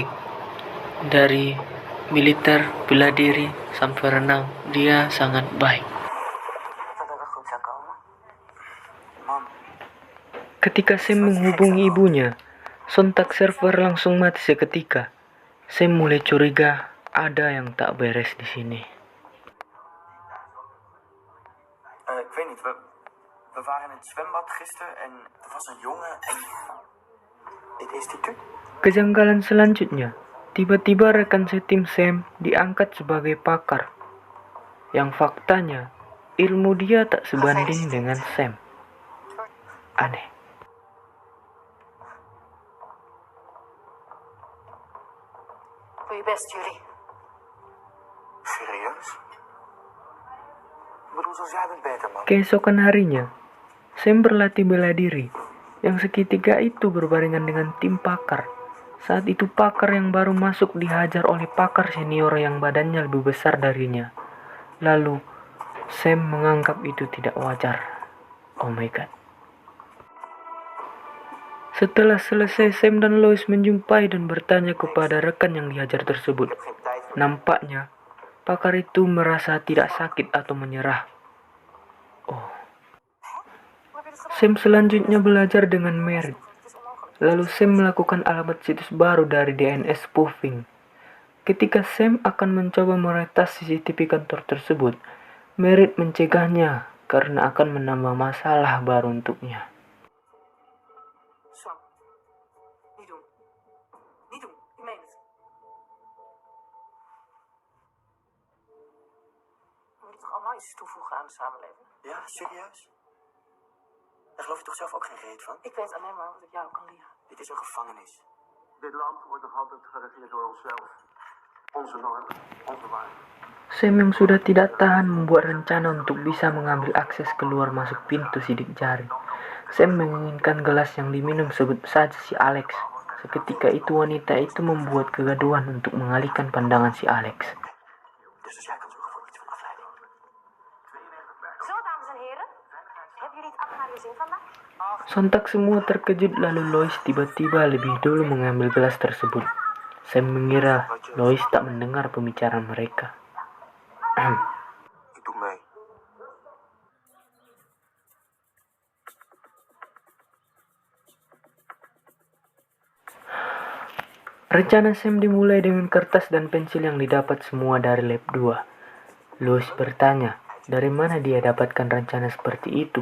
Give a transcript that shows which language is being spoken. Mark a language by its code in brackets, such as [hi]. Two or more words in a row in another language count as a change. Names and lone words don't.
[id] Dari militer, bela diri, sampai renang, dia sangat baik. Ketika Sam menghubungi ibunya, sontak server langsung mati seketika. Sam mulai curiga ada yang tak beres di sini. [nl] We waren in het zwembad gisteren en er was een jongen en dit is die tu. [id] Kejanggalan selanjutnya, tiba-tiba rekan setim Sam diangkat sebagai pakar. Yang faktanya, ilmu dia tak sebanding dengan Sam. Aneh. [nl] Doe je best, Julie. Serieus? Ik bedoel, zoals jij bent beter, man. [id] Keesokan harinya, Sam berlatih bela diri, yang seketika itu berbarengan dengan tim pakar. Saat itu pakar yang baru masuk dihajar oleh pakar senior yang badannya lebih besar darinya. Lalu, Sam menganggap itu tidak wajar. [en] Oh my god. [id] Setelah selesai, Sam dan Lois menjumpai dan bertanya kepada rekan yang dihajar tersebut. Nampaknya, pakar itu merasa tidak sakit atau menyerah. Oh. Sam selanjutnya belajar dengan Merit. Lalu Sam melakukan alamat situs baru dari [en] DNS spoofing. [id] Ketika Sam akan mencoba meretas CCTV kantor tersebut, Merit mencegahnya karena akan menambah masalah baru untuknya. Sam, [nl] niet doen. Niet doen, ik meen het. We moeten toch allemaal iets toevoegen aan de samenleving? Ja, serieus? Daar geloof je toch zelf ook geen reet van? Ik weet alleen maar wat ik jou kan leren. Dit is een gevangenis. Dit land wordt nog altijd geregeerd door onszelf. Onze normen, onze waarden. [id] Sam yang sudah tidak tahan membuat rencana untuk bisa mengambil akses keluar masuk pintu sidik jari. Sam menginginkan gelas yang diminum, sebut saja si Alex. Seketika itu wanita itu membuat kegaduhan untuk mengalihkan pandangan si Alex. [nl] Dus als jij kan zorgen voor iets van afleiding. Zo, dames en heren. Hebben jullie het allemaal gezien vandaag? [id] Sontak semua terkejut, lalu Lois tiba-tiba lebih dulu mengambil gelas tersebut. Sam mengira Lois tak mendengar pembicaraan mereka. [nl] Ik doe mee. [id] Rencana Sam dimulai dengan kertas dan pensil yang didapat semua dari lab 2. Lois bertanya, dari mana dia dapatkan rencana seperti itu?